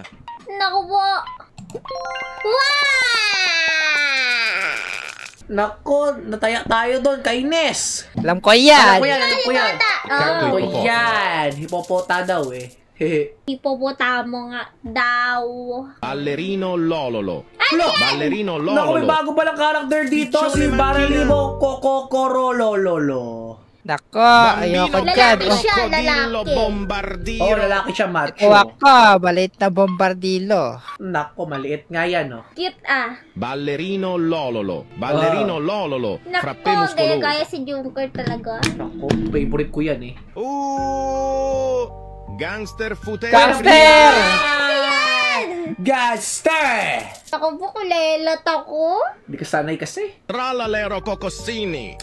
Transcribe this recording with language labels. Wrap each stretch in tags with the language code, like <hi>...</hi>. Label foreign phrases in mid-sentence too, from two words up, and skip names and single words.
<tl>Naku po. Wow! Nako, nataya tayo doon, kainis. Alam ko yan. Alam ko yan. Oh, Alam ko yan. Hipopota daw eh. Hehe. hipopotamo nga daw. Ballerino lololo. Lo! Ballerino Naku, may lololo. bago palang karakter dito. Si Pichone Baralimo Kokokorolololo. Nako, ayoko dyan. Lalaki Oh, siya, Crocodillo lalaki. bombardiro. Oh, lalaki siya, macho. ikaw ako, maliit na bombardilo. Nako, maliit nga yan, oh. Cute ah. Ballerino lololo. Ballerino lololo. Frappe Naku, muscoloso. gaya si Junker talaga. Nako, favorite ko yan eh. Gangster futera. Gangster! Yan! Gaster! Ako po, kulelat ako. Hindi ka sanay kasi. Tralalero Cocosini.</tl>